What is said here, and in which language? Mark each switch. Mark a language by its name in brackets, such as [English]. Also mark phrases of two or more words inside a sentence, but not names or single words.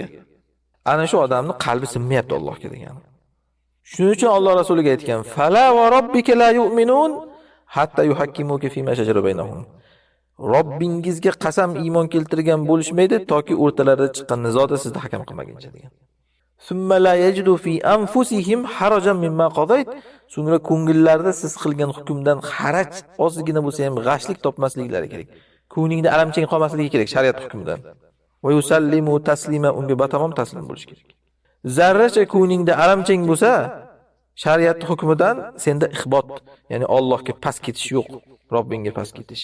[Uzbek] Ana shu odamning qalbi sinmayapti Allohga degani. Shuning uchun Alloh rasuliga aytgan: [Arabic] "فلا وربك لا يؤمنون حتى يحكموك فيما شجر بينهم." [Uzbek] Robbingizga qasam iymon keltirgan bo'lishmaydi toki o'rtalarida chiqqan nizoda sizni hakam qilmaguncha degan. [Arabic] ثم لا يجدوا في أنفسهم حرجا مما قضيت. [Uzbek] So'ngra ko'ngillarida siz qilgan hukmdan haraj ozgina bo'lsa ham g'ashlik topmasliklari kerak. Ko'nglingda alamchang qolmasligi kerak shariat hukmidan. [Arabic] ويسلموا تسليما, [Uzbek] unga batamom taslim bo'lish kerak. Zarracha ko'nglingda alamchang bo'lsa, shariat hukmidan senda ixbot, ya'ni Allohga past ketish yo'q, Robbingga past ketish.